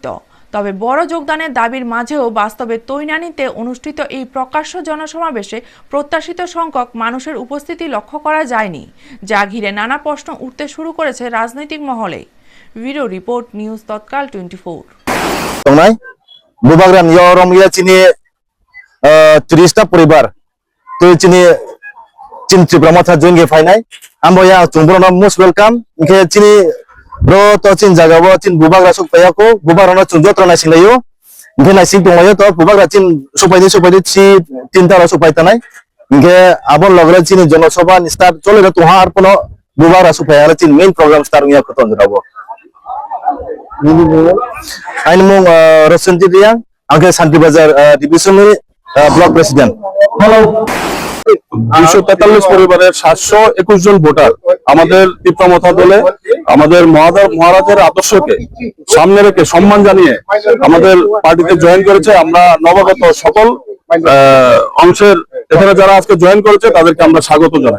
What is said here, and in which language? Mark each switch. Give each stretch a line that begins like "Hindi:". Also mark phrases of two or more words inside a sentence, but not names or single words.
Bangla: তবে বড় যোগদানের দাবির মাঝেও বাস্তবে তৈনানীতে অনুষ্ঠিত এই প্রকাশ্য জনসমাবেশে প্রত্যাশিত সংখ্যক মানুষের উপস্থিতি লক্ষ্য করা যায়নি, যা ঘিরে নানা প্রশ্ন উঠতে শুরু করেছে রাজনৈতিক মহলে। ভিডিও রিপোর্ট, নিউজ তৎকাল 24।
Kok Borok: বুবাগ্রাম ইয়রমিয়া চিনি 30টা পরিবার তো চিনি তিপ্রামথা জয়েন ফাইনাই আমবয়া চুমব্রনা
English: most welcome
Kok Borok: ইনকে চিনি bro to chin jaga bo chin bubagra supaya ko bubarona chunjot rana singlayo inge na sing tonglayo to bubagra chin supai si tinta ro supai tanai inge abon logra chin jonosabha start chole ra tuhar pono bubagra supaya ra chin
English: main program start
Kok Borok: ngia ko ton rabo ain mong Rosonjit Riang age Santibazar
English: division block president.
Kok Borok: Hello
Bangla: ২৪৩ পরিবারের ৭২১ জন ভোটার আমাদের তিপ্রামথা দলে আমাদের মহারাজের আদর্শকে সামনে রেখে সম্মান জানিয়ে আমাদের পার্টিতে জয়েন করেছে। আমরা নবাগত সকল অংশের এখানে যারা আজকে জয়েন করেছে তাদেরকে আমরা স্বাগত জানাই।